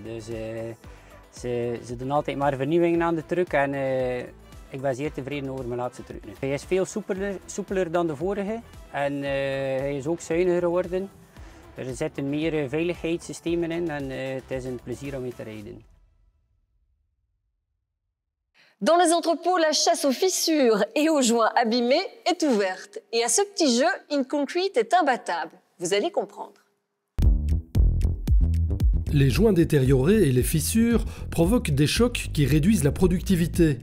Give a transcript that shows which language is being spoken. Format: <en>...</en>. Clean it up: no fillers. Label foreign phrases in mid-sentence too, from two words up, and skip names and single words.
<nl>Dus ze doen altijd maar vernieuwingen aan de truck en ik ben zeer tevreden over mijn laatste truck nu. Hij is veel soepeler dan de vorige en hij is ook zuiniger geworden. Er zitten meer veiligheidssystemen in en het is een plezier om mee te rijden.</nl> <fr>Dans les entrepôts, la chasse aux fissures et aux joints abîmés est ouverte. Et à ce petit jeu, InConcrete est imbattable. Vous allez comprendre. Les joints détériorés et les fissures provoquent des chocs qui réduisent la productivité.</fr>